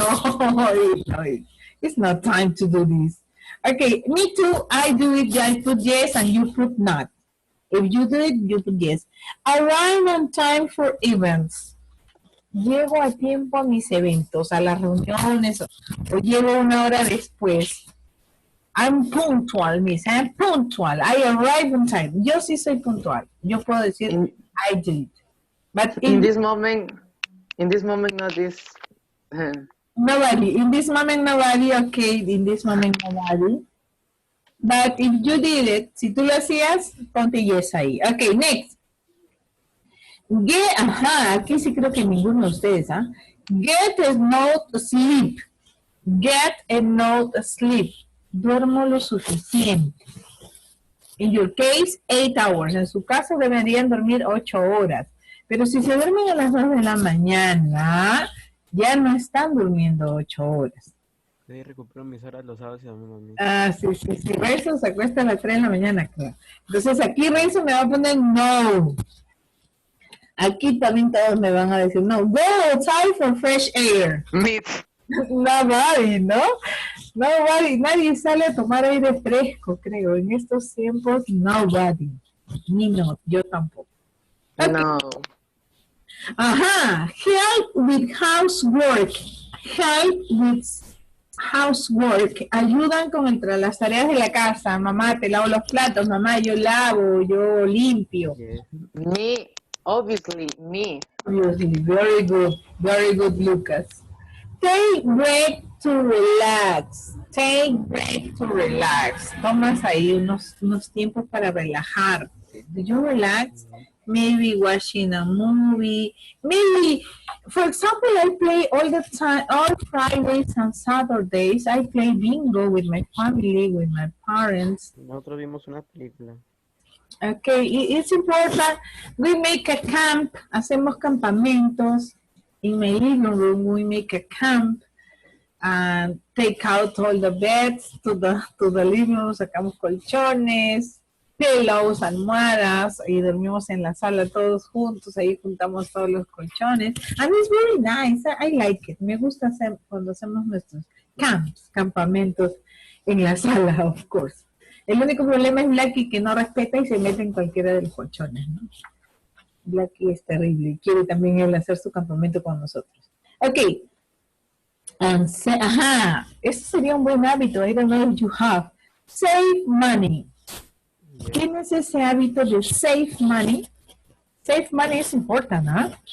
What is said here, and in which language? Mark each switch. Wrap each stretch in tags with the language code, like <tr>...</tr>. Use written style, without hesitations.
<en>Oh, it's not time to do this. Okay, me too. I do it. I put yes and you put not. If you do it, you put yes. Arrive on time for events.</en> <es>Llego a tiempo a mis eventos, a las reuniones, o llego una hora después.</es> <en>I'm punctual, miss. I'm punctual. I arrive on time.</en> <es>Yo sí soy puntual. Yo puedo decir,</es> <en>I did.</en> <es>But</es> <en>in this moment, not this. Nobody. In this moment, nobody. Okay, in this moment, nobody. But if you did it,</en> <es>si tú lo hacías, ponte</es> <en>yes ahí. Okay, next.</en> <es>Aquí sí creo que ninguno de ustedes, ¿ah?</es> <en>Get a note sleep. Get a note sleep.</en> <es>duermo lo suficiente.</es> <en>In your case, 8 hours.</en> <es>En su caso deberían dormir 8 horas. Pero si se duermen a las 2 de la mañana, ya no están durmiendo 8 horas. Sí, recupero mis horas los sábados y domingos. Ah, sí. Renzo se acuesta a las 3 de la mañana, claro. Entonces aquí Renzo me va a poner no. Aquí también todos me van a decir no.</es> <en>Go outside for fresh air.</en> <es>Nobody, ¿no? Nadie sale a tomar aire fresco, creo. En estos tiempos, nobody. Ni no, yo tampoco. Okay. No.</es> <en>Ajá. Help with housework. Help with housework.</en> <es>Ayudan con las tareas de la casa. Mamá, te lavo los platos. Mamá, yo lavo, yo limpio.</es> <en>Yes. Me, obviously, me. Obviously, very good, Lucas. Take break to relax. Take break to relax.</en> <es>Tomas ahí unos tiempos para relajar.</es> <en>Do you relax? Maybe watching a movie. Maybe, for example, I play all the time, all Fridays and Saturdays. I play bingo with my family, with my parents.</en> <es>Nosotros vimos una película.</es> <en>Okay, it's important. We make a camp.</en> <es>Hacemos campamentos.</es> <en>In my living room, we make a camp and take out all the beds to the living room.</en> <es>Sacamos colchones, pillows, almohadas y dormimos en la sala todos juntos. Ahí juntamos todos los colchones.</es> <en>And it's very nice. I like it.</en> <es>Me gusta hacer cuando hacemos nuestros campamentos en la sala,</es> <en>of course.</en> <es>El único problema es Blackie, que no respeta y se mete en cualquiera de los colchones, ¿no? Blackie es terrible. Quiere también él hacer su campamento con nosotros. Ok. Ajá. Eso sería un buen hábito.</es> <en>I don't know if you have. Save money. Yes.</en> <es>¿Tienes ese hábito de</es> <en>save money? Save money is important, huh?</en>